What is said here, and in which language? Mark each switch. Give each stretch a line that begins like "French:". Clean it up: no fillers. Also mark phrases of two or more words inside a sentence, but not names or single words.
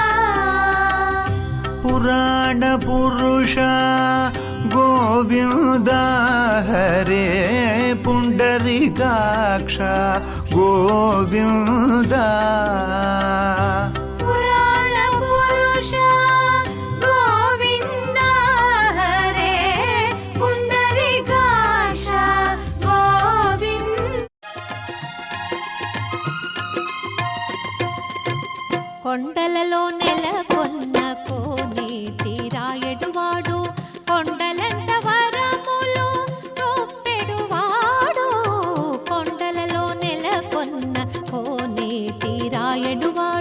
Sanskrit: ಪುರಾಣ ಪುರುಷ ಗೋವಿಂದ ಹರೇ ಪುಂಡರೀಕಾಕ್ಷ ಗೋವಿಂದ. ಪುರಾಣ ಪುರುಷ ಗೋವಿಂದ ಹರೇ ಪುಂಡರೀಕಾಕ್ಷ ಗೋವಿಂದ.
Telugu: కొండలలో నెలకొన్న కోనేటి రాయడువాడు కొండలంత వరములు గుప్పెడువాడు. కొండలలో నెలకొన్న కోనేటి రాయడు